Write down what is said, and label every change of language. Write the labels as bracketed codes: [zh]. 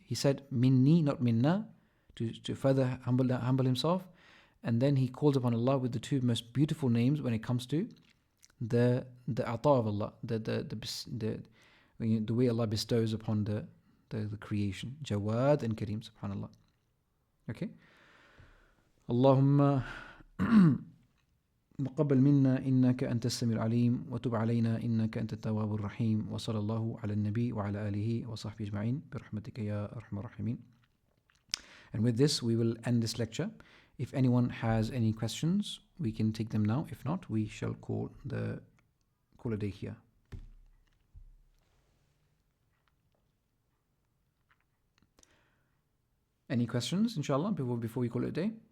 [en] He said minni, not minna, to further humble himself. And then he calls upon Allah with the two most beautiful names when it comes to the ata of Allah, the way Allah bestows upon the creation. Jawad and Kareem, subhanallah. Okay. [ar] Allahumma تقبل منا إنك أنت السميع العليم وتب علينا إنك أنت التواب الرحيم وصلى الله على النبي وعلى آله وصحبه أجمعين برحمتك يا أرحم الراحمين. [en] And with this we will end this lecture. If anyone has any questions, we can take them now. If not, we shall call a day here. Any questions, inshallah, before we call it a day?